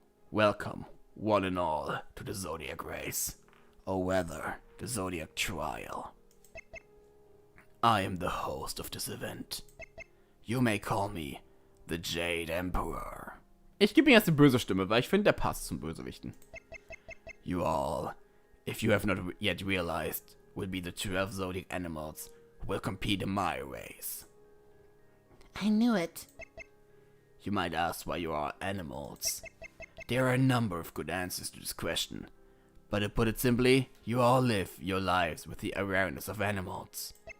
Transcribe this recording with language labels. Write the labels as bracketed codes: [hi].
[en] Welcome, one and all, to the Zodiac race, or rather, the Zodiac trial. I am the host of this event. You may call me the Jade Emperor. [de] Ich gebe ihm jetzt die böse Stimme, weil ich finde, der passt zum Bösewichten. [en] You all, if you have not yet realized, will be the 12 Zodiac animals who will compete in my race. I knew it. You might ask why you are animals. There are a number of good answers to this question. But to put it simply, you all live your lives with the awareness of animals.